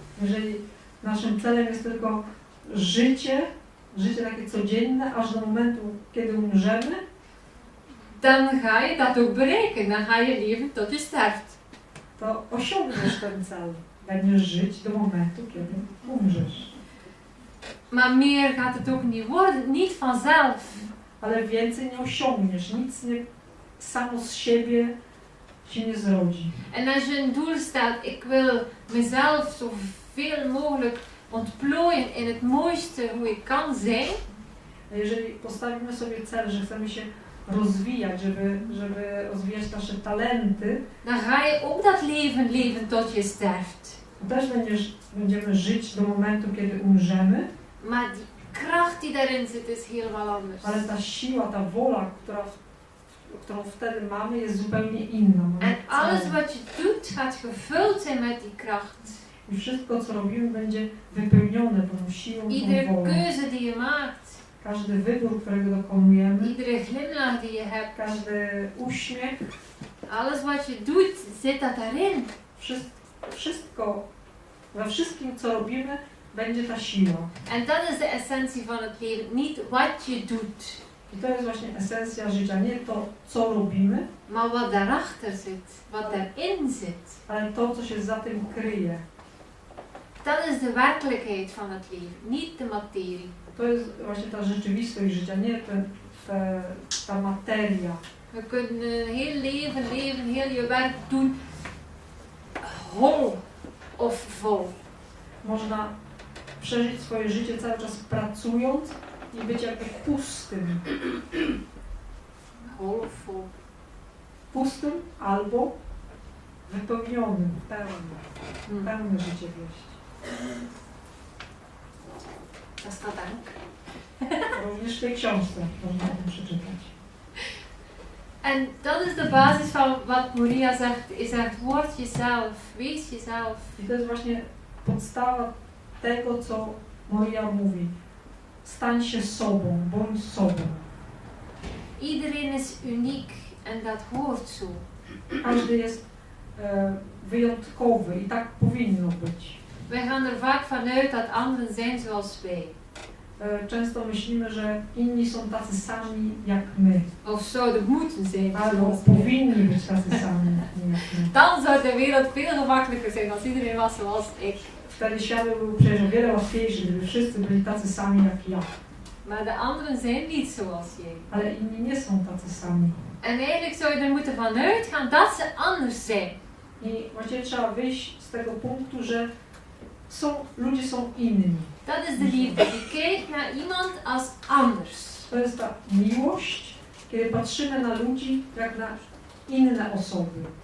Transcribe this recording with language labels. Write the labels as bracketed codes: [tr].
[pl] Jeżeli naszym celem jest tylko życie takie codzienne, aż do momentu, kiedy umrzemy, [nl] dan ga je dat ook bereiken. Dan ga je leven tot je sterft. [pl] to osiągniesz ten cel. Będziesz żyć do momentu, kiedy umrzesz. [nl] Maar meer gaat het ook niet worden, niet vanzelf. [pl] Ale więcej nie osiągniesz, nic nie samo z siebie się nie zrodzi. [nl] En als je een doel stelt, ik wil mezelf zoveel mogelijk ontplooien in het mooiste hoe ik kan zijn, [pl] A jeżeli postawimy sobie cel, że chcemy się rozwijać, żeby rozwijać nasze talenty, [nl] dan ga je ook dat leven tot je sterft. [pl] to też będziemy żyć do momentu, kiedy umrzemy, [nl] Maar die kracht die daarin zit is helemaal anders. [pl] ale ta siła, ta wola, którą wtedy mamy, jest zupełnie inna. [nl] En alles [pl] Cel. [nl] wat je doet gaat gevuld zijn met die kracht. [pl] I wszystko, co robimy, będzie wypełnione tą siłą, tą [nl] Iedere [pl] wolą. [nl] keuze die je maakt, [pl] Każdy wybór, którego dokonujemy, [nl] iedere glimlach die je hebt, [pl] każdy uśmiech, [nl] alles wat je doet, zit dat daarin. [pl] wszystko, we wszystkim, co robimy, będzie ta siła. [nl] En dat is de essentie van het leven. Niet wat je doet, [pl] I to jest właśnie esencja życia. Nie to, co robimy, [nl] maar wat daarachter zit, wat daarin zit. [pl] ale to, co się za tym kryje. [nl] Dat is de werkelijkheid van het leven, niet de materie. [pl] To jest właśnie ta rzeczywistość życia, nie ta materia. [nl] We kunnen een heel leven leven, heel je werk doen, hol of vol. [pl] Można przeżyć swoje życie cały czas pracując i być jakby pustym. [nl] Hol of vol. [pl] Pustym albo wypełnionym, pełnym. Pełne życie wieść. [nl] Dat staat dank. [pl] Również w tej książce można o tym przeczytać. [nl] En dat is de basis van wat Moria zegt. Hij zegt, word jezelf, wees jezelf. [pl] I to jest właśnie podstawa tego, co Moria mówi. Stań się sobą, bądź sobą. [nl] Iedereen is uniek en dat hoort zo. [pl] Każdy jest wyjątkowy i tak powinno być. [nl] Wij gaan er vaak vanuit dat anderen zijn zoals wij. [pl] Często myślimy, że inni są tacy sami jak my, [nl] Of zouden moeten zijn [pl] albo [nl] zoals wij. [pl] powinni być tacy sami jak my. [nl] Dan zou de wereld veel gemakkelijker zijn als iedereen was zoals ik. [pl] Wtedy świat był przecież o wiele łatwiejszy, gdyby wszyscy byli tacy sami jak ja. [nl] Maar de anderen zijn niet zoals jij. [pl] Ale inni nie są tacy sami. [nl] En eigenlijk zou je er moeten vanuit gaan dat ze anders zijn. [pl] I właściwie trzeba wyjść z tego punktu, że ludzie są inni. [nl] Dat is de liefde. Die kijkt naar iemand als anders. [pl] To jest ta miłość, kiedy patrzymy na ludzi jak na inne osoby.